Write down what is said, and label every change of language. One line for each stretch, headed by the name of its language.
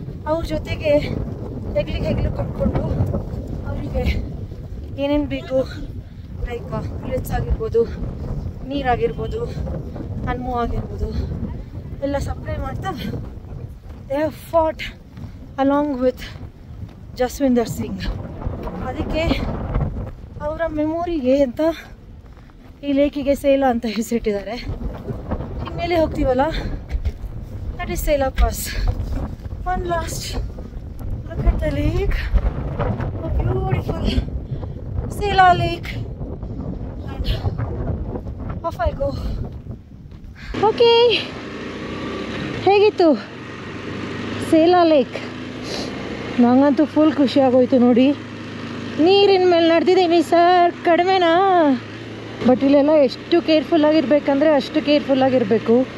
Kannada: ಅವ್ರ ಜೊತೆಗೆ ಹೆಗ್ಲಿಗೆ ಕೊಟ್ಕೊಂಡು ಅವರಿಗೆ ಏನೇನು ಬೇಕು, ಲೈಕ್ ಮಿಲೆಟ್ಸ್ ಆಗಿರ್ಬೋದು, ನೀರಾಗಿರ್ಬೋದು, ಹಣ್ಣು ಆಗಿರ್ಬೋದು ಎಲ್ಲ ಸಪ್ಲೈ ಮಾಡ್ತಾ
English: they have fought along with
Kannada: ಜಸ್ವಿಂದರ್ Singh. ಅದಕ್ಕೆ ಅವರ ಮೆಮೊರಿಗೆ ಅಂತ ಈ ಲೇಕಿಗೆ ಸೇಲಾ ಅಂತ ಹೆಸರಿಟ್ಟಿದ್ದಾರೆ. ಇನ್ಮೇಲೆ ಹೋಗ್ತೀವಲ್ಲ,
English: That is Sela pass. One last look at the lake, a beautiful Sela lake, and off I go.
Kannada: Okay, ಹೇಗಿತ್ತು ಸೇಲಾ ಲೇಕ್? ನಂಗಂತೂ ಫುಲ್ ಖುಷಿ ಆಗೋಯ್ತು ನೋಡಿ. ನೀರಿನ ಮೇಲೆ ನಡೆದಿದ್ದೀನಿ ಸರ್, ಕಡಿಮೆನಾ? ಬಟ್ ಇಲ್ಲೆಲ್ಲ ಎಷ್ಟು ಕೇರ್ಫುಲ್ಲಾಗಿರ್ಬೇಕಂದ್ರೆ ಅಷ್ಟು ಕೇರ್ಫುಲ್ಲಾಗಿರಬೇಕು.